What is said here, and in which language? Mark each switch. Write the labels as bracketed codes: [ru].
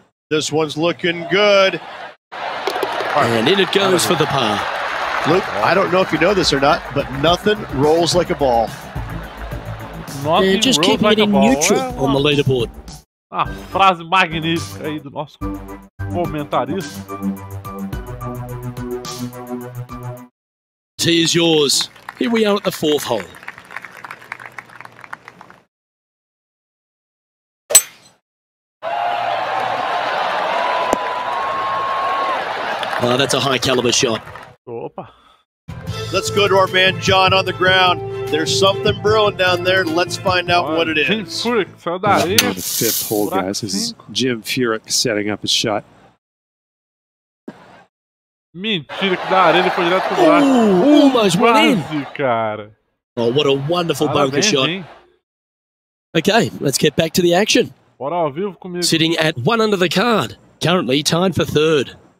[en] This one's looking good. And in it goes for the par. Luke, I don't know if you know this or not, but nothing rolls like a ball. And just keeping it in neutral on the leaderboard. [pt] Ah, frase magnífica aí do nosso comentarista. [en] Tee is yours. Here we are at the 4th hole. Oh, that's a high caliber shot. [pt] Opa. [en] Let's go to our man John on the ground. There's something brewing down there. Let's find out what it is. On the 5th hole, guys. This is Jim Furyk setting up his shot. [pt] Mentira que da areia, ele foi direto pro buraco. [en] Almost went in. [pt] Cara. [en] Oh, what a wonderful bunker shot. Hein? Okay, let's get back to the action. [pt] Bora ao vivo comigo. [en] Sitting at 1 under the card. Currently tied for 3rd.